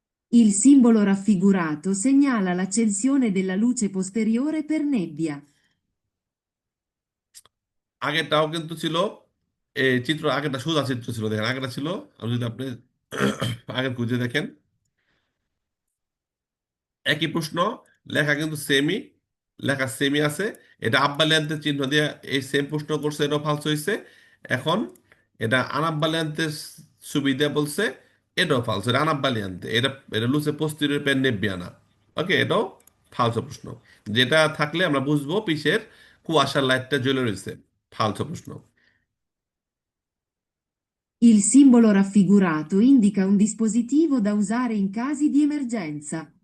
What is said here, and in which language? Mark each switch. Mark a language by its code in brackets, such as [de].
[it] Il simbolo raffigurato segnala l'accensione della luce posteriore per nebbia. [bn] আগেরটাও কিন্তু ছিল, এই চিত্র আগেরটা সোজা চিত্র ছিল, দেখেন আগেরটা ছিল, আমি যদি আপনি আগের কুইজে দেখেন, একই প্রশ্ন, লেখা কিন্তু সেমই, লেখা সেমই আছে। এটা আব্বালিয়ান্তের চিহ্ন দিয়ে এই সেম প্রশ্ন করছে, এটাও ফালস হয়েছে। এখন এটা আনাব্বালিয়ান্তের ছবি দিয়ে বলছে, এটাও ফালস, এটা আনাব্বালিয়ান্তে, এটা এটা লুসে পোস্টেরিয়র পেন নেব্বিয়ানা। ওকে, এটাও ফালস প্রশ্ন। যেটা থাকলে আমরা বুঝবো পিসের কুয়াশার লাইটটা জ্বলে রয়েছে, ফালস প্রশ্ন। [it] Il simbolo raffigurato indica un dispositivo da usare in casi di emergenza.